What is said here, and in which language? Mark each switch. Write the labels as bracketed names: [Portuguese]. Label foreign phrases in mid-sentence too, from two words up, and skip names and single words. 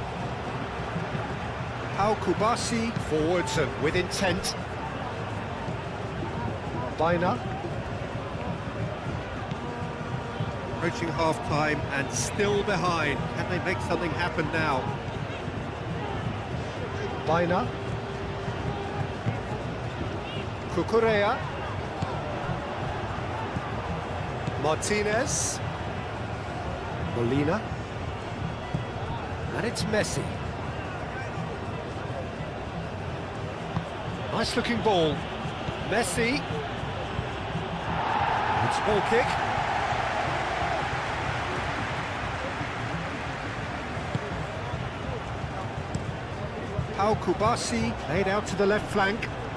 [English] Baina. Kubasi forwards and with intent. Baina. Approaching half-time and still behind. Can they make something happen now? Baina. Kukurea. Martinez. Molina. And it's Messi. Nice looking ball. Messi. It's ball kick. Kubasi played out to the left flank.